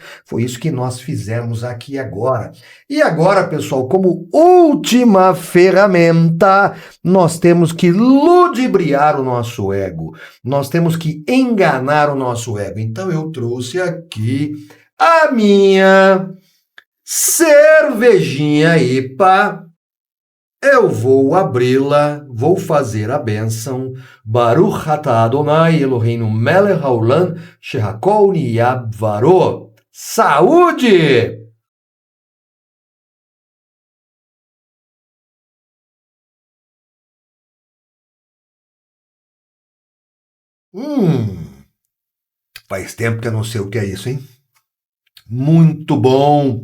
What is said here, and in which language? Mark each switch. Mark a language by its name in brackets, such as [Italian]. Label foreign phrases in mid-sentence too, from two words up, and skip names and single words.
[Portuguese] Foi isso que nós fizemos aqui agora. E agora, pessoal, como última ferramenta, nós temos que ludibriar o nosso ego. Nós temos que enganar o nosso ego. Então eu trouxe aqui a minha cervejinha IPA. Eu vou abri-la, vou fazer a bênção. [Hebrew] ברוך אתה אדוני אלוהינו מלך העולם שהכל נהיה בדברו. [Portuguese] Saúde! Faz tempo que eu não sei o que é isso, hein? Muito bom!